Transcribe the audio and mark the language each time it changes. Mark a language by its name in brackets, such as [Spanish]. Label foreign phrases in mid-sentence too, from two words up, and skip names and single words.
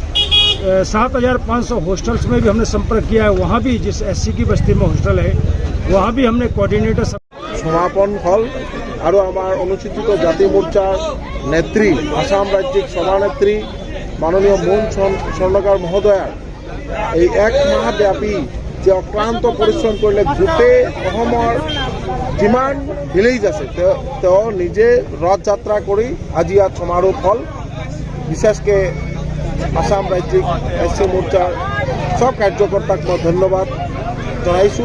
[Hindi] 7500 हॉस्टल्स में भी हमने संपर्क किया है। वहाँ भी जिस एससी की बस्ती में हॉस्टल है वहाँ भी हमने कोऑर्डिनेटर [Assamese] সমাপন হ'ল আৰু আমাৰ অনুসূচিত জাতি মোৰ্চাৰ নেত্ৰী আসাম ৰাজ্যিক সভানেত্ৰী মাননীয় মোহন স্বৰ্ণকাৰ মহোদয়াৰ এই এক মাহব্যাপী যে অক্লান্ত পৰিশ্ৰম কৰিলে গোটেই অসমৰ যিমান ভিলেজ আছে তেওঁ নিজে ৰথ যাত্ৰা কৰি আজি ইয়াত সমাৰোহ হল। বিশেষকৈ আসাম ৰাজ্যিক এছচি মোৰ্চাৰ সব কাৰ্যকৰ্তাক মই ধন্যবাদ জনাইছোঁ।